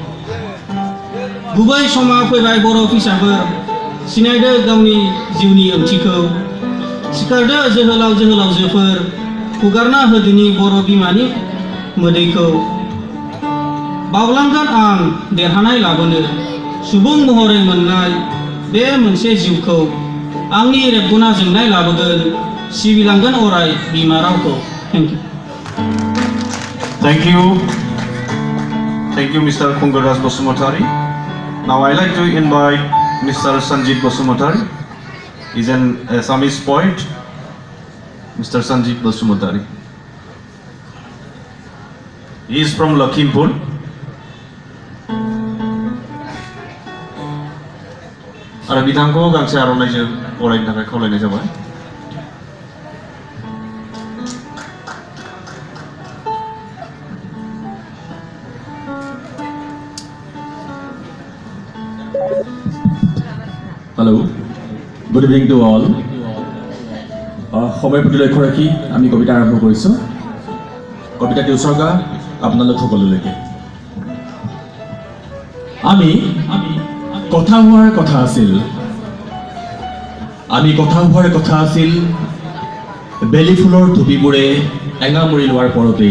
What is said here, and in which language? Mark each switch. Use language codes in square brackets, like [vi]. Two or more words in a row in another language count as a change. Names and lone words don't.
[brx] गुबै समा फैबाय बर' फिसाफोर सिनायदो गावनि जिउनि ओंथिखौ सिखारदो जोहोलाव जोहोलावजोफोर हुगारना होदिनि बर' बिमानि मोदैखौ बावलांगोन आं देरहानाय लाबोनो सुबुं महरै मोननाय बे मोनसे जिउखौ आंनि रेबगुना जोंनाय लाबोगोन सिबिलांगोन अराय बिमा रावखौ [en] Thank you. Thank you, Mr. Kungaras Basumatari. Now I like to invite Mr. Sanjeev Basumatari. He's an Assamese poet. Mr. Sanjeev Basumatari. He is from Lakhimpur. [brx] आरो बिथांखौ गांसे आर'नाइजों बरायनो थाखाय खावलायनाय जाबाय। [en] Hello, good evening to all. [as] সময় প্ৰতি লক্ষ্য ৰাখি আমি কবিতা আৰম্ভ কৰিছোঁ। কবিতাটি উৎসৰ্গা আপোনালোক সকলোলৈকে। আমি কথা হোৱাৰ কথা আছিল, বেলি ফুলৰ টুপিবোৰে এঙামুৰি লোৱাৰ পৰতেই।